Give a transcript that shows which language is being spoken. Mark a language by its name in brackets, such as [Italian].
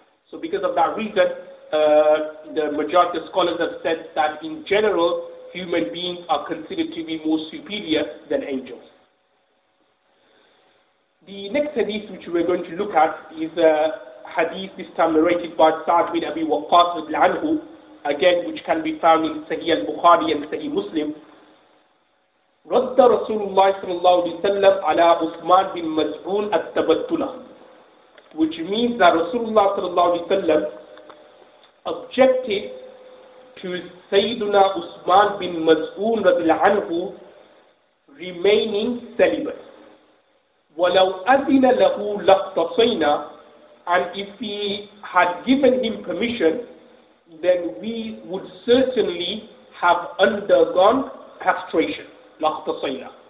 [English] So because of that reason, the majority of scholars have said that in general, human beings are considered to be more superior than angels. The next hadith which we're going to look at is hadith this time narrated by Sa'd bin Abi Waqqas anhu, again which can be found in Sahih al-Bukhari and Sahih Muslim. [Arabic] رد رسول الله صلى الله عليه وسلم على عثمان بن مزعون التبتل, [English] which means that Rasulullah صلى الله عليه وسلم objected to Sayyiduna Usman bin Maz'un radhiyallahu anhu remaining celibate. [Arabic] وَلَوْ أَذِنَ لَهُ لَاقْتَصَيْنَا, [English] and if he had given him permission, then we would certainly have undergone castration. [Arabic] لَاقْتَصَيْنَا.